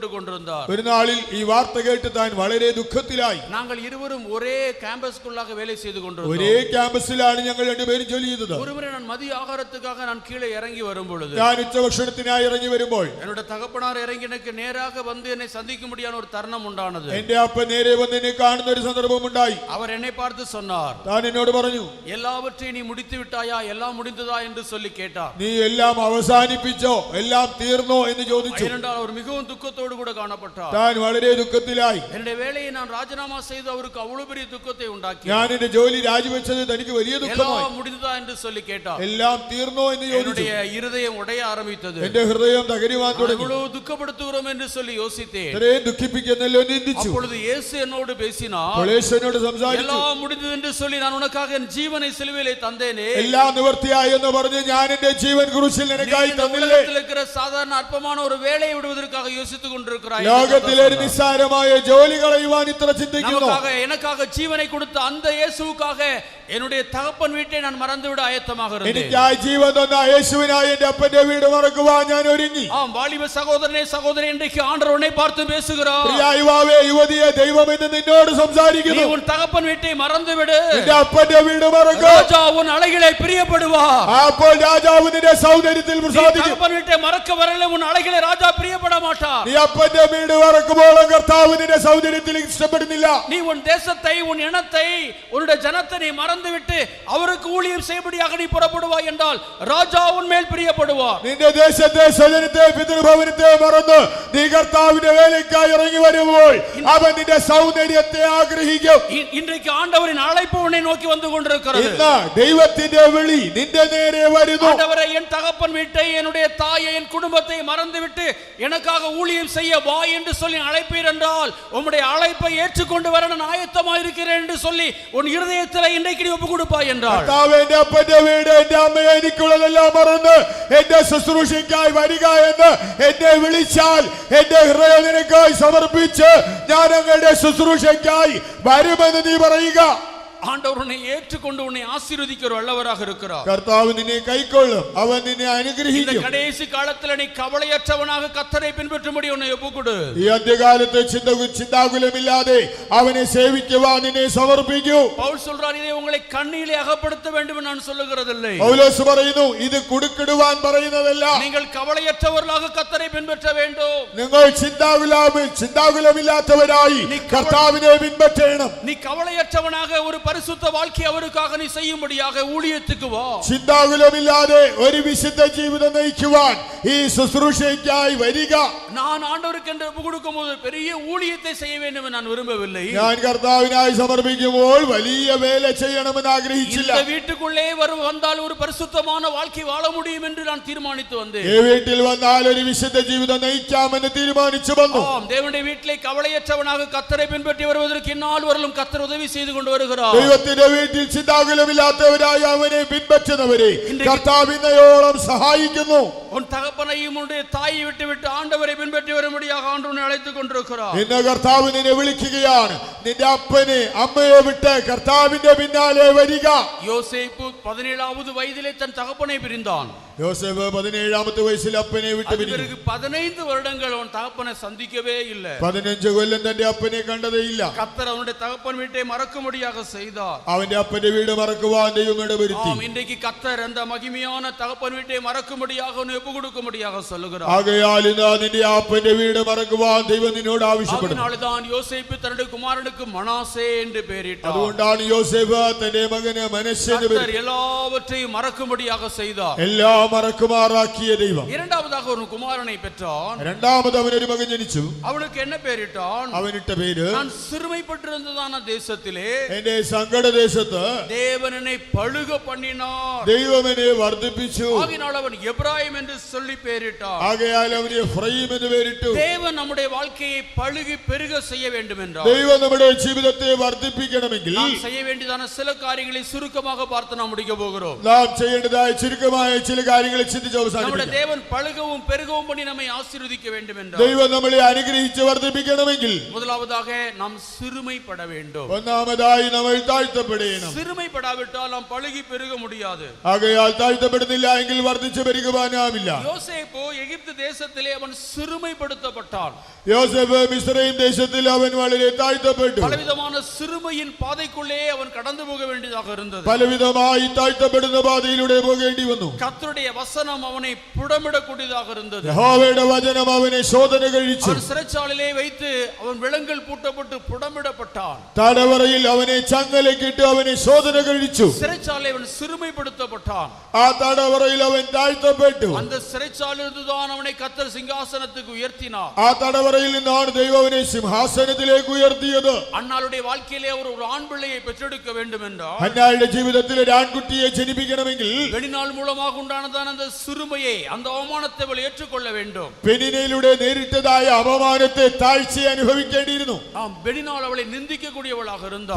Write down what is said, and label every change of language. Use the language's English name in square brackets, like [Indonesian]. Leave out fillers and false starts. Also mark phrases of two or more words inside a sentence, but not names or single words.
[Malayalam] ഒരു നാളിൽ ഈ വാർത്ത കേട്ട് താൻ വളരെ ദുഃഖത്തിലായി. [Tamil] நாங்கள் நாங்கள் இருவரும் ஒரே கேம்பஸ்க்குள்ளாக வேலை செய்து கொண்டிருந்தோம். [Malayalam] ഒരേ ക്യാമ്പസിലാണ് ഞങ്ങൾ രണ്ടുപേരും ജോലി ചെയ്തത്. [Tamil] ஒருமுறை நான் மதிய ஆகாரத்துக்காக நான் கீழே இறங்கி வரும் பொழுது [Malayalam] ഞാൻ ഉച്ചഭക്ഷണത്തിനായി ഇറങ്ങി വരുമ്പോൾ [Tamil] என்னோட தகப்பனார் இறங்கி எனக்கு நேராக வந்து என்னை சந்திக்கும்படியான ஒரு தருணம் உண்டானது. [Malayalam] എന്റെ അപ്പൻ നേരെ വന്ന് എന്നെ കാണുന്ന ഒരു സന്ദർഭം ഉണ്ടായി. [Tamil] அவர் என்னை பார்த்து சொன்னார், [Malayalam] താൻ എന്നോട് പറഞ്ഞു, [Tamil] எல்லாவற்றையும் நீ முடித்து விட்டாயா, எல்லாம் முடிந்ததா என்று சொல்லி கேட்டார். [Malayalam] നീ എല്ലാം അവസാനിപ്പിച്ചോ, എല്ലാം തീർന്നോ എന്ന് ചോദിച്ചു. [Tamil] ஏனென்றால் அவர் மிகவும் துக்கத்தோடு கூட காணப்பட்டார். [Malayalam] താൻ വളരെ ദുഃഖത്തിലായി. [Tamil] என்னுடைய வேலையை நான் ராஜினாமா செய்து அவருக்கு அவ்வளவு பெரிய துக்கத்தை உண்டாக்கி, [Malayalam] ഞാൻ എന്റെ ജോലി രാജിവെച്ചത് തനിക്ക് വലിയ ദുഃഖമായി. [Tamil] எல்லாம் முடிந்ததா என்று சொல்லி கேட்டார். [Malayalam] എല്ലാം തീർന്നോ എന്ന് ചോദിച്ചു. [Tamil] என்னுடைய இருதயம் உடைய ஆரம்பித்தது. [Malayalam] എന്റെ ഹൃദയം തകരുവാൻ തുടങ്ങി. [Tamil] எவ்வளவு துக்கப்படுத்துகிறோம் என்று சொல்லி யோசித்தேன். [Malayalam] ഇത്രയും ദുഃഖിപ്പിക്കുന്നല്ലോ നിന്ദിച്ചു. [Tamil] அப்பொழுது இயேசு என்னோடு பேசினார். [Malayalam] എന്നോട് സംസാരിച്ചു. [Tamil] எல்லாம் முடிந்தது என்று சொல்லி நான் உனக்காக என் ஜீவனை சிலுவையிலே தந்தேனே, [Malayalam] എല്ലാം നിവൃത്തിയായി എന്ന് പറഞ്ഞ് ഞാൻ എന്റെ ജീവൻ ക്രൂശിൽ നിനക്കായി തന്നില്ലേ. [Tamil] உலகத்தில் இருக்கிற சாதாரண அற்பமான ஒரு வேலையை விடுவதற்காக யோசித்துக் கொண்டிருக்கிறாய். [Malayalam] ലോകത്തിലെ ഒരു നിസ്സാരമായ ജോലി കളയുവാൻ ഇത്ര ചിന്തിക്കുന്നു. [Tamil] எனக்காக ஜீவனை கொடுத்த அந்த இயேசுவுக்காக என்னுடைய தகப்பன் வீட்டை நான் மறந்துவிட ஆயத்தமாக இருந்தேன். [Malayalam] എനിക്കായി ജീവൻ തന്ന യേശുവിനായി എന്റെ അപ്പന്റെ വീട് മറക്കുവാൻ ഞാൻ ഒരുങ്ങി. [Tamil] ஆம் வாலிப சகோதரனே சகோதரி, இன்றைக்கு ஆண்டவர் உன்னை பார்த்து பேசுகிறார். [Malayalam] പ്രിയ യുവാവേ യുവതിയെ ദൈവം ഇന്ന് നിന്നോട് സംസാരിക്കുന്നു. [Tamil] நீ உன் தகப்பன் வீட்டை மறந்து விடு. [Malayalam] നിന്റെ അപ്പന്റെ വീട് മറക്കുക. [Tamil] ராஜா உன் அழகிலே பிரியப்படுவார். [Malayalam] അപ്പോൾ രാജാവ് നിന്റെ സൗന്ദര്യത്തിൽ പ്രസാദിക്കും. [Tamil] தகப்பன் வீட்டை மறக்க வரல உன் அழகிலே ராஜா பிரியப்பட மாட்டார். [Malayalam] നീ അപ്പന്റെ വീട് മറക്കുമ്പോൾ കർത്താവ് നിന്റെ സൗന്ദര്യത്തിൽ ഇഷ്ടപ്പെടുന്നില്ല. [Tamil] நீ உன் தேசத்தை, உன் இனத்தை, உன்னுடைய ஜனத்தை நீ மறந்துவிட்டு அவருக்கு ஊழியம் செய்யபடியாக நீ புறப்படுவாய் என்றால் ராஜா உன் மேல் பிரியப்படுவார். [Malayalam] നിന്റെ ദേശത്തെ, സ്വജനത്തെ, പിതൃഭവനത്തെ മറന്ന് നീ കർത്താവിന്റെ വേലയ്ക്കായി ഇറങ്ങി വരുമ്പോൾ അവൻ നിന്റെ സൗന്ദര്യത്തെ ആഗ്രഹിക്കും. [Tamil] இன்றைக்கு ஆண்டவரின் அழைப்பு உன்னை நோக்கி வந்து கொண்டிருக்கிறது. [Malayalam] ഇന്ന് ദൈവത്തിന്റെ വിളി നിന്റെ നേരെ വരുന്നു. [Tamil] ஆண்டவரே, என் தகப்பன் வீட்டை, என்னுடைய தாயை, என் குடும்பத்தை மறந்துவிட்டு எனக்காக ஊழியம் செய்ய வா என்று சொல்லி அழைப்பீர் என்றால் உம்முடைய அழைப்பை ஏற்றுக்கொண்டு வர நான் ஆயத்தமாக இருக்கிறேன் என்று சொல்லி உன் இருதயத்தில் இன்றைக்கு நீ ஒப்பு கொடுப்பாய் என்றால், [Malayalam] കർത്താവ് എന്റെ അപ്പന്റെ വീട്, എന്റെ അമ്മയെ, എനിക്കുള്ളതെല്ലാം മറന്ന് എന്റെ ശുശ്രൂഷയ്ക്കായി വരിക എന്ന് എന്നെ വിളിച്ചാൽ എന്റെ ഹൃദയം നിനക്കായി സമർപ്പിച്ച് ഞാൻ അങ്ങയുടെ ശുശ്രൂഷയ്ക്കായി വരുമെന്ന് നീ പറയുക. [Tamil] ஆண்டவர் உன்னை ஏற்றுக்கொண்டு உன்னை ஆசீர்வதிக்கிற வல்லவராக இருக்கிறார். [Malayalam] കർത്താവ് നിന്നെ കൈക്കൊള്ളും, അവൻ നിന്നെ [Tamil] இந்த [Malayalam] അനുഗ്രഹിക്കും. [Tamil] கடைசி காலத்தில் நீ கவலையற்றவனாக கர்த்தரை பின்பற்றும்படி உன்னை ஒப்புக்கொடு. [Malayalam] ഈ അന്ത്യകാലത്ത് ചിന്താകുലമില്ലാതെ അവനെ സേവിക്കുവാൻ നിന്നെ സമർപ്പിക്കൂ. [Tamil] பவுல் சொல்றார், இதை உங்களை கண்ணிலே அகப்படுத்த வேண்டும் என்று நான் சொல்லுகிறதில்லை. [Malayalam] പൗലോസ് പറയുന്നു, ഇത് കുടുക്കിടുവാൻ പറയുന്നതല്ല. [Tamil] நீங்கள் கவலையற்றவர்களாக கர்த்தரை பின்பற்ற வேண்டும். [Malayalam] നിങ്ങൾ ചിന്താകുലമില്ലാത്തവരായി കർത്താവിനെ പിൻപറ്റണം. [Tamil] நீ கவலையற்றவனாக ஒரு பரிசுத்த வாழ்க்கை அவருக்காக நீ செய்யும்படியாக ஊழியத்துக்கு வா. [Malayalam] ചിന്താകുലമില്ലാതെ ഒരു വിശുദ്ധ ജീവിതം നയിക്കുവാൻ ഈ ശുശ്രൂഷയ്ക്കായി വരിക. [Tamil] நான் ஆண்டவருக்கு என்று ஒப்பு கொடுக்கும்போது பெரிய ஊழியத்தை செய்ய வேண்டும் என்று நான் விரும்பவில்லை. [Malayalam] ഞാൻ കർത്താവിനായി സമർപ്പിക്കുമ്പോൾ വലിയ വേല ചെയ്യണമെന്ന് ആഗ്രഹിച്ചില്ല. [Tamil] இந்த வீட்டுக்குள்ளே வந்தால் ஒரு பரிசுத்தமான வாழ்க்கை வாழ முடியும் என்று நான் தீர்மானித்து வந்தேன். [Malayalam] ഈ വീട്ടിൽ വന്നാൽ ഒരു വിശുദ്ധ ജീവിതം നയിക്കാമെന്ന് തീരുമാനിച്ചു വന്നു. [Tamil] ஆம், தேவனுடைய வீட்டிலே கவலையற்றவனாக கர்த்தரை பின்பற்றி வருவதற்கு இந்நாள் வரலும் கர்த்தர் உதவி செய்து கொண்டு வருகிறார். [Malayalam] ദൈവത്തിന്റെ വീട്ടിൽ ചിന്താകുലമില്ലാത്തവരായി അവനെ പിൻപറ്റുന്നവരെ കർത്താവ് ഇന്നയോളം സഹായിക്കുന്നു. [Tamil] உன் தகப்பனையும் உன்னுடைய தாயை விட்டு ஆண்டவரை பின்பற்றி வரும்படியாக ஆண்டவனை அழைத்துக் கொண்டிருக்கிறார். [Malayalam] ഇന്ന് കർത്താവ് നിന്നെ വിളിക്കുകയാണ്. നിന്റെ അപ്പനെ, അമ്മയെ വിട്ട് കർത്താവിന്റെ പിന്നാലെ വരിക. [Tamil] யோசேப்பு 17வது வயதிலே தன் தகப்பனை பிரிந்தான். [Malayalam] യോസേഫ് 17ാമത്തെ വയസ്സിൽ അപ്പനെ വിട്ട് പിരിഞ്ഞു. [Tamil] பிறகு 15 வருடங்கள் அவன் தகப்பனை சந்திக்கவே இல்லை. [Malayalam] 15 കൊല്ലം തന്റെ അപ്പനെ കണ്ടതേയില്ല. [Tamil] கர்த்தர் அவனுடைய தகப்பன் வீட்டை மறக்கும்படியாக செய்தார். [Malayalam] അവന്റെ അപ്പന്റെ വീട് മറക്കുവാൻ ദൈവം ഇടവരുത്തി. [Tamil] ஆம், இன்றைக்கு கர்த்தர் அந்த மகிமையான தகப்பன் வீட்டை மறக்கும்படியாக உன்னை ஒப்பு கொடுக்கும்படியாக சொல்லுகிறார். [Malayalam] ആകയാൽ ഇന്ന് നിന്റെ അപ്പന്റെ വീട് മറക്കുവാൻ ദൈവം നിന്നോട് ആവശ്യപ്പെടുന്നു. [Tamil] அதனால்தான் யோசேப்பு தன்னுடைய குமாரனுக்கு மனாசே என்று பெயரிட்டார். [Malayalam] അതുകൊണ്ടാണ് യോസേഫ് തന്റെ മകന് മനശ്ശെ എന്ന് [Tamil] கர்த்தர் எல்லாவற்றையும் மறக்கும்படியாக செய்தார். [Malayalam] എല്ലാം മറക്കുമാറാക്കിയ ദൈവം. [Tamil] இரண்டாவதாக ஒரு குமாரனை பெற்றான். [Malayalam] രണ്ടാമത് അവനൊരു മകൻ ജനിച്ചു. [Tamil] அவனுக்கு என்ன பெயரிட்டான்? [Malayalam] അവനിട്ട പേര്, [Tamil] நான் சிறுமைப்பட்டிருந்ததான தேசத்திலே [Malayalam] എന്റെ സങ്കടദേശത്ത് [Tamil] தேவன் என்னை பழுக பண்ணினார். [Malayalam] ദൈവം എന്നെ വർദ്ധിപ്പിച്ചു. [Tamil] ஆகினால் அவன் எப்ராயிம் என்று சொல்லி பெயரிட்டான். [Malayalam] ആകയാൽ അവന് എഫ്രയീം എന്ന് പേരിട്ടു. [Tamil] தேவன் நம்முடைய வாழ்க்கையை பழுகி பெருக செய்ய வேண்டும் என்றால் [Malayalam] ദൈവം നമ്മുടെ ജീവിതത്തെ വർദ്ധിപ്പിക്കണമെങ്കിൽ [Tamil] நாம் செய்ய வேண்டியதான சில காரியங்களை சுருக்கமாக பார்த்து நாம் முடிக்க போகிறோம். [Malayalam] நாம் செய்യേണ്ടതായ ചുരുക്കമായ ചില കാര്യങ്ങളെ ചിന്തിച്ച് [Tamil] நம்முடைய [Malayalam] അവസാനിപ്പിക്കാം. [Tamil] தேவன் பழுகவும் பெருகவும் பண்ணி நம்மை ஆசீர்வதிக்க வேண்டும் என்றால் [Malayalam] ദൈവം നമ്മളെ അനുഗ്രഹിച്ച് വർദ്ധിപ്പിക്കണമെങ്കിൽ [Tamil] முதலாவதாக நாம் சிறுமைப்பட வேண்டும். [Malayalam] ഒന്നാമതായി നമ്മൾ താഴ്ത്തപ്പെടണം. [Tamil] சிறுமைப்படாவிட்டால் நாம் பழுகி பெருக முடியாது. [Malayalam] ആകയാൽ താഴ്ത്തപ്പെടുന്നില്ല എങ്കിൽ വർദ്ധിച്ചു പെരുകുവാനാവില്ല. [Tamil] யோசேப்பு எகிப்து தேசத்திலே அவன் சிறுமைப்படுத்தப்பட்டான். [Malayalam] യോസേഫ് മിസ്രയീം ദേശത്തിൽ അവൻ വളരെ താഴ്ത്തപ്പെട്ടു. [Tamil] பலவிதமான சிறுமையின் பாதைக்குள்ளே அவன் கடந்து போக வேண்டியதாக இருந்தது. [Malayalam] പലവിധമായി താഴ്ത്തപ്പെടുന്ന പാതയിലൂടെ പോകേണ്ടി വന്നു. [Tamil] கர்த்தருடைய வசனம் அவனை புடமிடக்கூடியதாக இருந்தது. [Malayalam] യഹോവയുടെ വചനം അവനെ ശോധന കഴിച്ചു. [Tamil] அவன் சிறைச்சாலையிலே வைத்து அவன் விலங்கல் பூட்டப்பட்டு புடமிடப்பட்டான். [Malayalam] തടവറയിൽ അവനെ ചങ്ങലക്കിട്ട് അവനെ ശോധന കഴിച്ചു. [Tamil] சிறைச்சாலை அவன் சிறுமைப்படுத்தப்பட்டான். [Malayalam] ആ തടവറയിൽ അവൻ താഴ്ത്തപ്പെട്ടു. [Tamil] அந்த சிறைச்சாலையிலிருந்து தான் அவனை கர்த்தர் சிங்காசனத்துக்கு உயர்த்தினார். [Malayalam] ആ തടവറയിൽ നിന്നാണ് ദൈവം അവനെ സിംഹാസനത്തിലേക്ക് ഉയർത്തിയത്. [Tamil] அன்னாளுடைய வாழ்க்கையிலே அவர் ஒரு ஆண் பிள்ளையை பெற்றெடுக்க வேண்டும் என்றால் [Malayalam] ഹന്നായുടെ ജീവിതത്തിൽ ഒരു ആൺകുട്ടിയെ ജനിപ്പിക്കണമെങ്കിൽ [Tamil] வெளிநாள் மூலமாக உண்டானதான அந்த சிறுமையை அந்த அவமானத்தை அவள் ஏற்றுக்கொள்ள வேண்டும். [Malayalam] പെനിനയിലൂടെ നേരിട്ടതായ അപമാനത്തെ താഴ്ച അനുഭവിക്കേണ്ടിയിരുന്നു. [Tamil] வெளிநாள் அவளை நிந்திக்கக்கூடியவளாக இருந்தார்.